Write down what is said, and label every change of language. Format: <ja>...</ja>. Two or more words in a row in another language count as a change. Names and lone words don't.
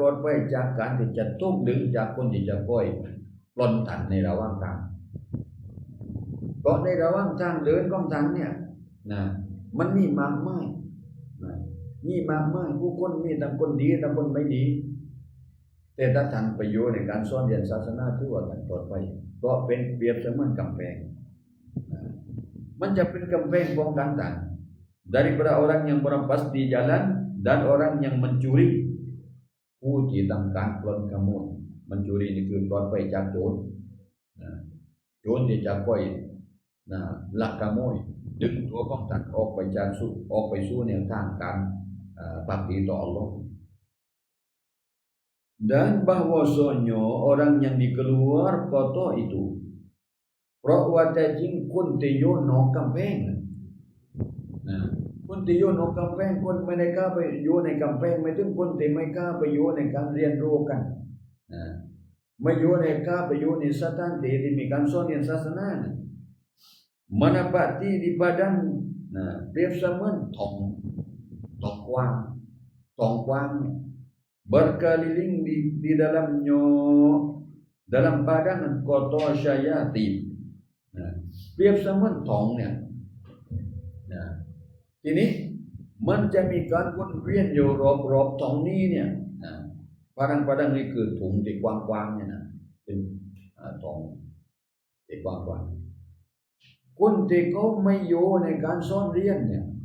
<th>อดภัยจากการที่จะถูกดึงจากคนที่จะคอยปล้นท่านในระหว่างทางเพราะในระหว่างทางเดินของท่านเนี่ยนะมันมีมากมายมีมากมาย ผู้คนมีทั้งคนดีทั้งคนไม่ดีแต่ถ้าท่านไปอยู่ในการสอนเรียนศาสนาถือว่าท่านปลอดภัย ก็เป็นเปรียบเสมือนกำแพงมันจะเป็นกำแพงป้องกันท่าน</th> <ms>daripada orang yang merampas di jalan dan orang yang mencuri</ms> <th>ผู้ที่ทำการปล้นขโมย mencuri นี่คือปลอดภัยจากโจรโจรที่จะคอยลักขโมยดึงตัวของท่านออกไปสู่แนวทางการปฏิบัติต่ออัลลอฮ์</th> <ms>dan bahwasanya orang yang dikeluar kota itu</ms> <th>เพราะว่าแต่จริงคนที่อยู่นอกกำแพง คนที่อยู่นอกกำแพงคนไม่ได้กล้าไปอยู่ในกำแพงไม่ถึงคนที่ไม่กล้าไปอยู่ในการเรียนรู้กันไม่อยู่ในกล้าไปอยู่ในสถานที่ที่มีการสอนเรียนศาสนา</th> <ms>menapati di padang</ms> <th>เปรียบเสมือนทองกว้าง</th> <ms>berkeliling di dalam padang kota syayatin</ms> <th>เปรียบเสมือนทองเนี่ย ทีนี้มันจะมีการวนเวียนอยู่รอบๆทองนี้เนี่ยpadangนี่คือถุงที่กว้างๆเนี่ยนะเป็นทองที่กว้างๆคนที่เขาไม่อยู่ในการสอนเรียนเนี่ย</th>